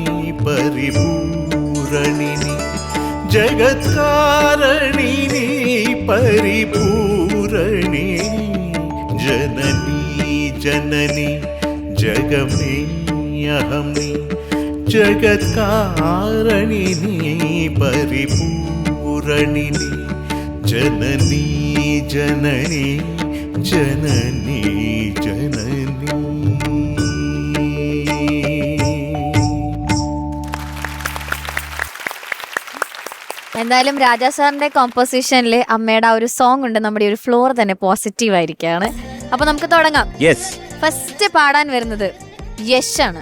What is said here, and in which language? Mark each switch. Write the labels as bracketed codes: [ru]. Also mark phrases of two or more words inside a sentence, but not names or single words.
[sa] परिपूरणिनी जगत्कारणिनी परिपूरणिनी जननी जननी जगमे अहमनी जगत्कारणिनी परिपूरणिनी जननी जननी जननी जननी. [ml] എന്തായാലും രാജാ സാറിന്റെ കോമ്പോസിഷനിൽ അമ്മയുടെ ആ ഒരു സോങ് ഉണ്ട്. നമ്മുടെ ഒരു ഫ്ലോർ തന്നെ പോസിറ്റീവ് ആയിരിക്കാണ്. അപ്പൊ നമുക്ക് തുടങ്ങാം. ഫസ്റ്റ് പാടാൻ വരുന്നത് യശ് ആണ്.